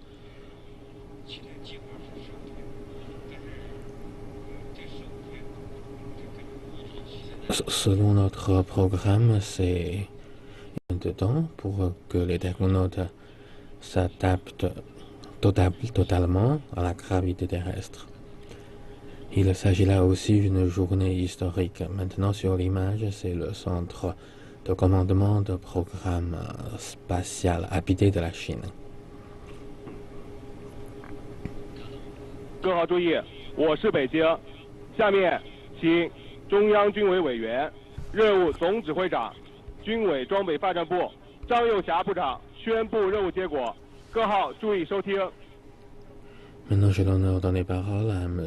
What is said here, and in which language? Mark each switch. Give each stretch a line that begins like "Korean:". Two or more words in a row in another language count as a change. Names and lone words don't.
French: Selon notre programme, c'est de temps pour que les taikonautes s'adaptent totalement à la gravité terrestre. Il s'agit là aussi d'une journée historique. Maintenant, sur l'image, c'est le centre de commandement de programme spatial habité de la Chine.
Chinese: 各号注意，我是北京。下面请中央军委委员、任务总指挥长、军委装备发展部张又侠部长宣布任务结果。各号注意收听。
French: Maintenant, j'ai l'honneur de donner parole à M.